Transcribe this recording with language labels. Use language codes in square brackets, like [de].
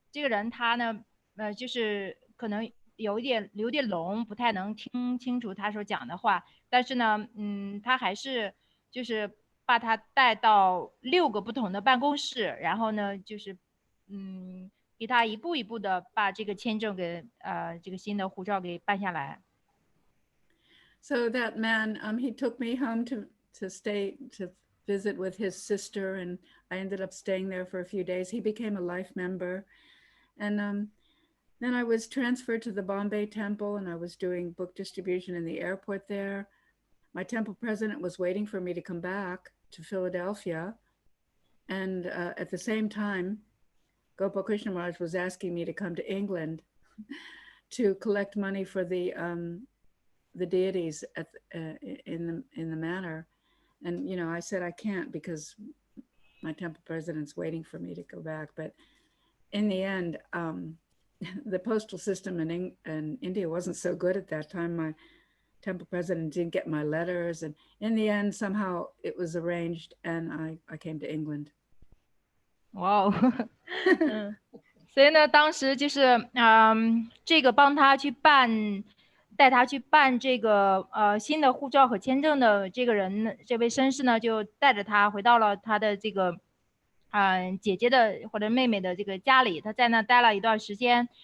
[zh] 这个人他呢就是可能有点聋，不太能听清楚他所讲的话，但是呢他还是就是把他带到6个不同的办公室，然后呢就是给他一步一步的把这个签证给这个新的护照给办下来。 [en] So that man, he took me home to stay to visit with his sister, and I ended up staying there for a few days. He became a life member, and then I was transferred to the Bombay Temple, and I was doing book distribution in the airport there. My temple president was waiting for me to come back to Philadelphia, and at the same time, Gopal Krishna Maharaj was asking me to come to England to collect money for the deities in the manor, and I said I can't because my temple president's waiting for me to go back. But in the end, the postal system in India wasn't so good at that time. My temple president didn't get my letters, and in the end, somehow it was arranged, and I came to England. [zh] 哇哦，所以呢，当时就是这个帮他去带他去办这个新的护照和签证的这个人，这位绅士呢，就带着他回到了他的这个姐姐的或者妹妹的这个家里，他在那待了一段时间。